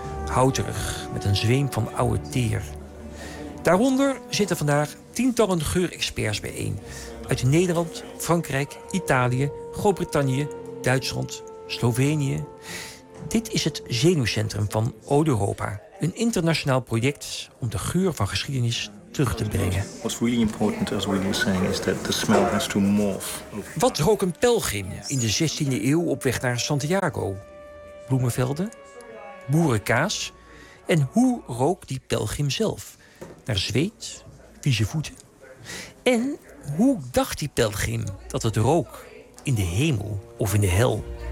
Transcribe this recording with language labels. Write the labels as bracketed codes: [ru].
[nl] Houterig, met een zweem van oude teer. Daaronder zitten vandaag tientallen geurexperts bijeen. Uit Nederland, Frankrijk, Italië, Groot-Brittannië, Duitsland, Slovenië. Dit is het zenuwcentrum van Odoropa. Een internationaal project om de geur van geschiedenis terug te brengen. [en] What's really important, as we were saying, is that the smell has to morph. [nl] Wat rook een pelgrim in de 16e eeuw op weg naar Santiago? Bloemenvelden? Boerenkaas? En hoe rook die pelgrim zelf? Naar zweet? Vieze voeten? En hoe dacht die pelgrim dat het rook? In de hemel of in de hel?